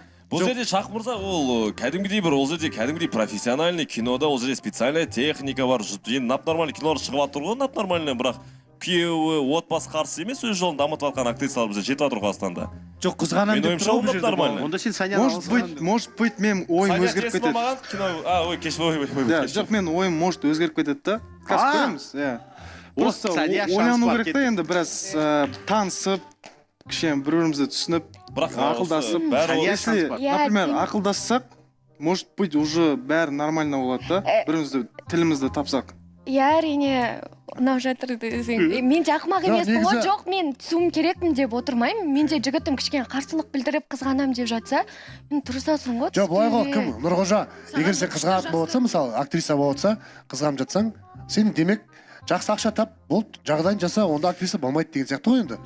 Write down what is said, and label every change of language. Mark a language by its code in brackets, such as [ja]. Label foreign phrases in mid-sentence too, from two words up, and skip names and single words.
[kk] Бұл жерде Шах мырза ол кәдімгідей бір ол жерде кәдімгідей профессиональный кинода ол жерде [ru] специальная техника [kk] бар. Енді нап-нормальный кинолар шығып жатыр ғой, нап-нормальный, бірақ күйеуі, отбасы қарсы емес, өз жолын дамытып жатқан актрисалар бізде жетіп жатыр Қазақстанда. Жоқ, қызғанамын деп тұр бұл жерде. Онда сен Саняны [ru] может быть [kk] мен ойым өзгеріп кетеді. Ой, кеш, ой. Жоқ, мен ойым может өзгеріп кетеді да. Қазір көреміз, иә. Просто ойлану керек та енді біраз танысып, кішкене бір-бірімізді түсініп, ақылдасып. [ru] Если, например, [kk] ақылдассақ, [ru] может быть уже [kk] бәрі нормально болады да, бірімізді тілімізді тапсақ. Иә, әрине ұнап жатыр десең. Мен де ақымақ емеспін ғой, жоқ, мен түсуім керекпін деп отырмаймын. Мен де жігітім кішкене қарсылық білдіріп қызғанам деп жатса, мен тұрсасың ғой. Жоқ, былай ғой, кім? Нұрғожа, егер сен қызғанатын болатса, мысалы, актриса болатса, қызғанып жатсаң, сен демек жақсы ақша тап, болды, жағдайын жаса, онда актриса болмайды деген сияқты ғой енді.